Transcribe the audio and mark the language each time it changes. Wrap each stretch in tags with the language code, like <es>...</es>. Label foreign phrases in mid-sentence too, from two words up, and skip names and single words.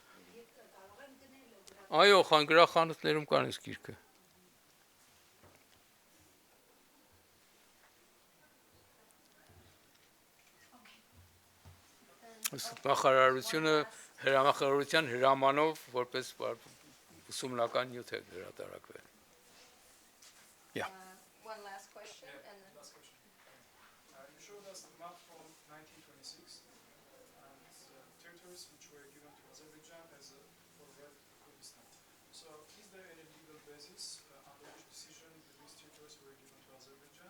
<hy>Այո, գրախանութներում կան այս գիրքը։ Նախարարության հրամանով որպես ուսումնական նյութ է հրատարակվել։</hy> <en>One last question, and then Last question. You showed us the map from 1926 and territories which were given to Azerbaijan as for Red Kurdistan. So, is there any legal basis under which decision these territories were given to Azerbaijan?</en>